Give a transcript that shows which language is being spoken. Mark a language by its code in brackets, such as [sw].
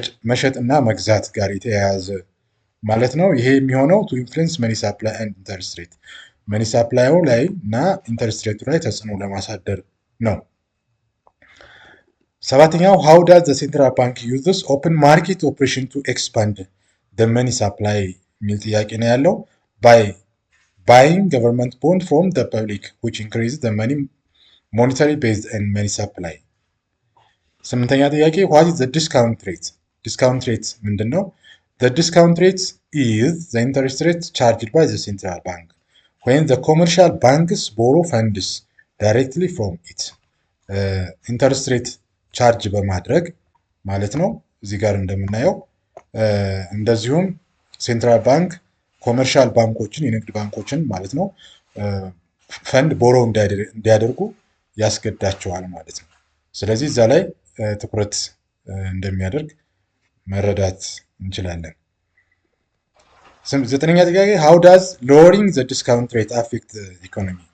[am] መሸጥ እና መግዛት ጋር የተያያዘ ማለት ነው። ይሄ የሚሆነው [en] to influence money supply and interest rate [am] መኒ ሳፕላዩ ላይ እና ኢንተረስት ሬቱ ላይ ተጽዕኖ ለማሳደር ነው። ሰባተኛው [en] how does the central bank use this open market operation to expand the money supply [am] የሚል ጥያቄ ነው ያለው። [en] by buying government bond from the public which increases the monetary base and money supply። [am] ስምንተኛ ጥያቄ [en] what is the discount rate? [am] discount rate ምንድን ነው? [en] the discount rate is the interest rate charged by the central bank when the commercial banks borrow funds directly from it። [am] ኢንተረስት ሬት ቻርጅ በማድረግ ማለት ነው። እዚህ ጋር እንደምናየው እንደዚሁም ሴንትራል ባንክ ኮመርሻል ባንኮችን የንግድ ባንኮችን ማለት ነው ፈንድ ቦሮ እንዲያደርጉ ያስገዳቸዋል ማለት ነው። ስለዚህ እዛ ላይ ትኩረት እንደሚያደርግ መረዳት እንችላለን። ዘጠነኛ ጥያቄ [en] ሃው ዳዝ ሎወሪንግ ዘ ዲስካውንት ሬት አፌክት ኢኮኖሚ?